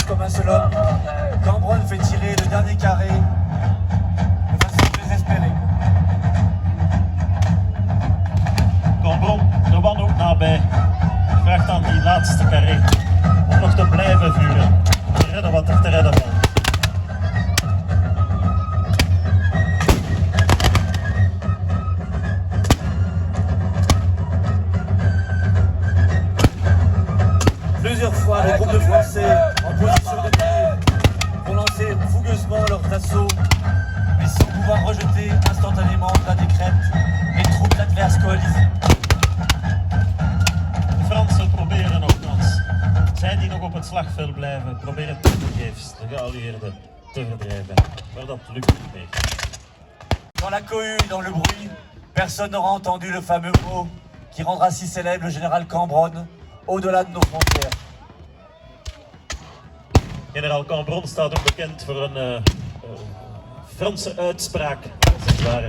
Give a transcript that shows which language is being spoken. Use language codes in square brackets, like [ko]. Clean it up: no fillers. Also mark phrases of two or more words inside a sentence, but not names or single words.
[fr] comme un seul homme, Cambronne fait tirer le dernier carré de façon désespérée. [nl] Cambron, de wanhoop nabij, vraagt aan die laatste carré om nog te blijven vuren, te redden wat er te redden valt. [fr] Plusieurs fois, les groupes de Français en position de tir vont lancer fougueusement leurs assauts, mais sans pouvoir rejeter instantanément de la décrète les troupes adverses coalisées. [nl] De Fransen proberen nogmaals. Zij die nog op het slagveld blijven, proberen tevergeefs de geallieerden te verdrijven. Maar dat lukt niet meer. [fr] Dans la cohue et dans le bruit, personne n'aura entendu le fameux mot qui rendra si célèbre le général Cambronne au-delà de nos frontières. [nl] Generaal Cambron staat ook bekend voor een Franse uitspraak, als het ware.